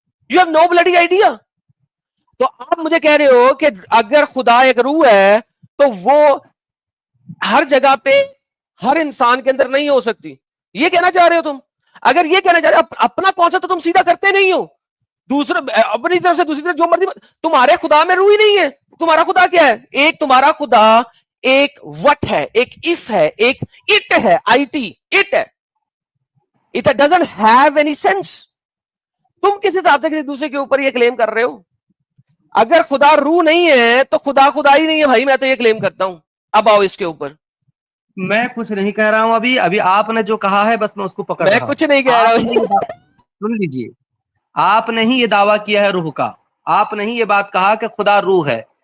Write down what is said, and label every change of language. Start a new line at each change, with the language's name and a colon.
English: You have no bloody idea.
Urdu: تو آپ مجھے کہہ رہے ہو کہ اگر خدا ایک روح ہے تو وہ ہر جگہ پہ ہر انسان کے اندر نہیں ہو سکتی, یہ کہنا چاہ رہے ہو تم؟ اگر یہ کہنا چاہ رہے ہو, اپنا کانسیپٹ تو تم سیدھا کرتے نہیں ہو, اپنی طرف سے دوسری طرف جو مرضی. تمہارے خدا میں روح ہی نہیں ہے. تمہارا خدا کیا ہے؟ ایک تمہارا خدا ایک وٹ ہے, ایک اف ہے, ایک اٹ ہے, اٹ ہے.
English: It doesn't have any sense.
Urdu: تم کس حساب سے کسی دوسرے کے اوپر یہ کلیم کر رہے ہو؟ اگر خدا روح نہیں ہے تو خدا ہی نہیں ہے بھائی, میں تو یہ کلیم کرتا ہوں. اب آؤ اس کے اوپر. میں کچھ نہیں کہہ رہا ہوں, ابھی آپ نے جو کہا ہے بس میں اس کو پکڑ رہا ہوں. میں کچھ نہیں کہہ رہا ہوں. سن لیجیے, آپ نے ہی یہ دعویٰ کیا ہے روح کا, آپ نے ہی یہ بات کہا کہ خدا روح ہے.